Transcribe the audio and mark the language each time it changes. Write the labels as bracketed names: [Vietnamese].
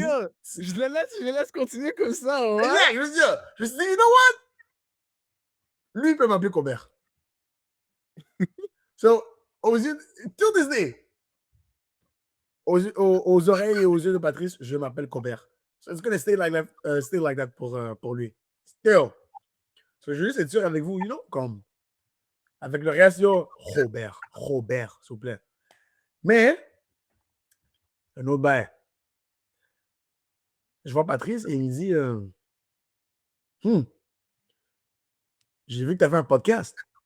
[French] yo, je le laisse continuer comme ça, ouais. Exact, je me suis dit, [English] you know what? [French] Lui, il peut m'appeler Colbert. So, aux yeux, [English] till this day, [French] aux oreilles et aux yeux de Patrice, je m'appelle Colbert. [English] So it's gonna stay like that [French] pour lui. [English] Still. [French] So, je veux juste être sûr avec vous, comme, avec le reste, Robert, s'il vous plaît. Mais, un autre bail. Je vois Patrice et il me dit, j'ai vu que tu as fait un podcast.